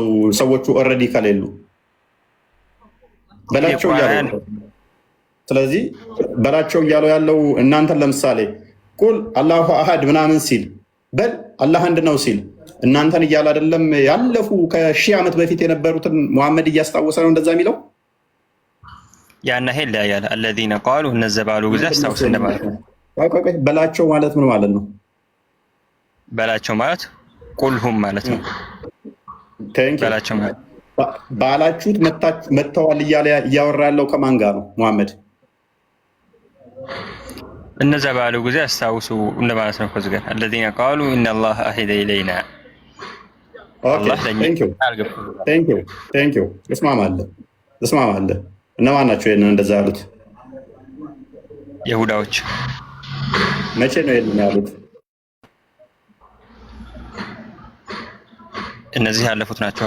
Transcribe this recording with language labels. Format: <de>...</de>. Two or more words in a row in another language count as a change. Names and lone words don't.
<am>ሰዎቹ ኦልሬዲ ከሌሉ በላቸው እያለው። ስለዚህ በላቸው እያለው ያለው እናንተን ለምሳሌ</am> <ar>قل الله أحد</ar> <am>ምናምን ሲል በል አላህ አንድ ነው ሲል እናንተን እያለ አይደለም? ያለፉ ከሺህ ዓመት በፊት የነበሩትን መሐመድ እያስታወሰ ነው እንደዛ የሚለው። ያና ሄል ያያል</am> <ar>الذين قالوا</ar> <am>እነዛ ባሉ ጊዜ አስታውስ እንደማለት ነው። በላቸው ማለት ምን ማለት ነው? በላቸው ማለት ቁልሁም ማለት ነው። በላቸው ማለት ባላችሁት መጥተዋል እያለ እያወራ ያለው ከማን ጋር ነው መሐመድ? እነዛ ባሉ ጊዜ አስታውሱ እንደማለት ነው። ከዚህ ጋር</am> <ar>الذين قالوا ان الله اهدى الينا</ar> <en>thank you</en> <am>እስማማለሁ። እነማን ናቸው ይሄንን እንደዛ ያሉት? ይሁዳዎች። መቼ ነው ይሄንን ያሉት? እነዚህ ያለፉት ናቸው</am>